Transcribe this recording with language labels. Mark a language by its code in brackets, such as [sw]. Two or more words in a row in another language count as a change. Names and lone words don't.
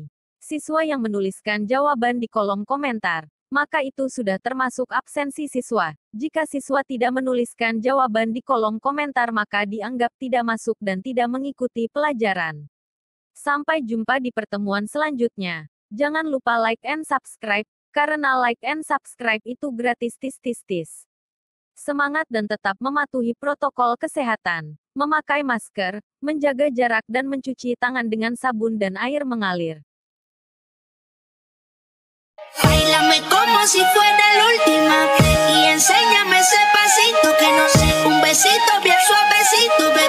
[id] Siswa yang menuliskan jawaban di kolom komentar, maka itu sudah termasuk absensi siswa. Jika siswa tidak menuliskan jawaban di kolom komentar maka dianggap tidak masuk dan tidak mengikuti pelajaran. Sampai jumpa di pertemuan selanjutnya. Jangan lupa [en] like and subscribe, [id] karena [en] like and subscribe [id] itu gratis tis. Semangat dan tetap mematuhi protokol kesehatan, memakai masker, menjaga jarak dan mencuci tangan dengan sabun dan air mengalir. [es] Báilame como si fuera la última y enséñame ese pasito que no sé, un besito bien suavecito.